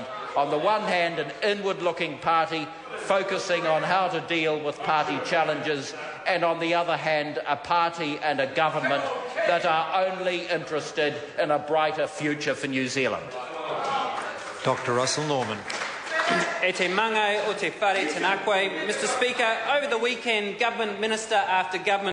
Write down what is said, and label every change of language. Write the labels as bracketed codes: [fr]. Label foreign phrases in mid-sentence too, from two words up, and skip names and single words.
[en] On the one hand, an inward-looking party focusing on how to deal with party challenges, and on the other hand, a party and a government that are only interested in a brighter future for New Zealand. Dr Russell Norman. [mi] E te mangau o te whare tēnā koe. [en] Mr Speaker, over the weekend, Government Minister after Government